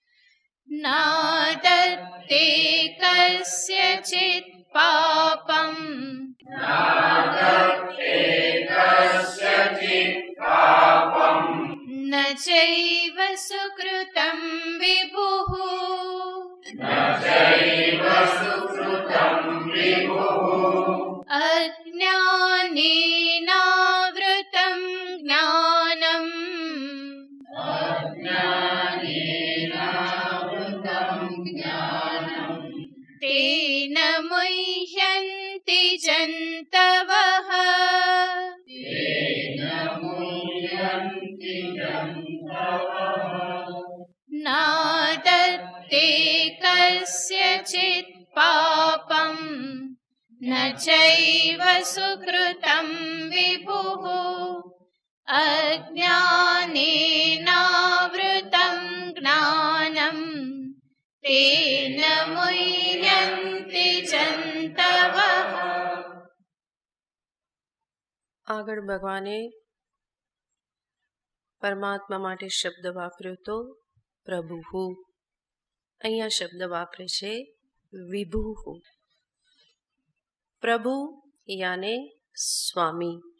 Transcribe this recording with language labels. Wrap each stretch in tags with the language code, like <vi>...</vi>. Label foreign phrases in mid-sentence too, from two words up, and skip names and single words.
<sa>નાદત્તે કસ્યચિત પાપમ ન ચૈવ સુકૃતમ વિભુઃ અજ્ઞાનેનાવૃતં જ્ઞાનમ તેન મુહ્યન્તિ जन्तवः नादत्ते कस्यचित् पापं न चैव सुकृतं विभुः अज्ञानेनावृतं ज्ञानं तेन मुह्यन्ति जन्तवः।</sa> <gu>આગળ ભગવાને પરમાત્મા માટે શબ્દ વાપર્યો તો પ્રભુ. અહીંયા શબ્દ વાપરે છે વિભુ. પ્રભુ યાને સ્વામી.</gu>